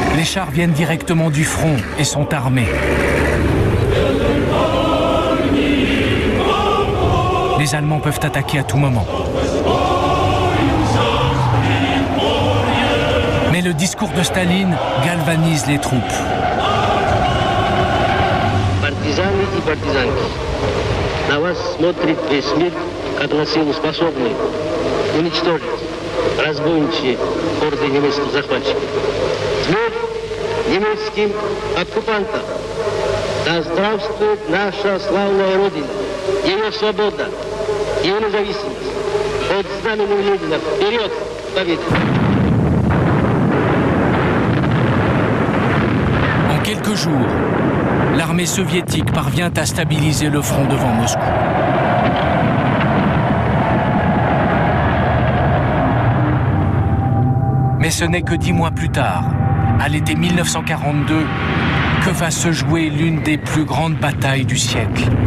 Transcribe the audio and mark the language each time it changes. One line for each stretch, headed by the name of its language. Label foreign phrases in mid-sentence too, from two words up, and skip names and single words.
French: chars viennent directement du front et sont armés. Les Allemands peuvent attaquer à tout moment. Mais le discours de Staline galvanise les troupes.
Russian: Партизаны и партизанки, на вас смотрит весь мир, как на силу способны уничтожить разбойничьи орды немецких захватчиков. Смерть немецким оккупантам! Да здравствует наша славная Родина, ее свобода, ее независимость. Под знаменем Ленина вперед к победе!
French: En quelques jours, l'armée soviétique parvient à stabiliser le front devant Moscou. Mais ce n'est que 10 mois plus tard, à l'été 1942, que va se jouer l'une des plus grandes batailles du siècle.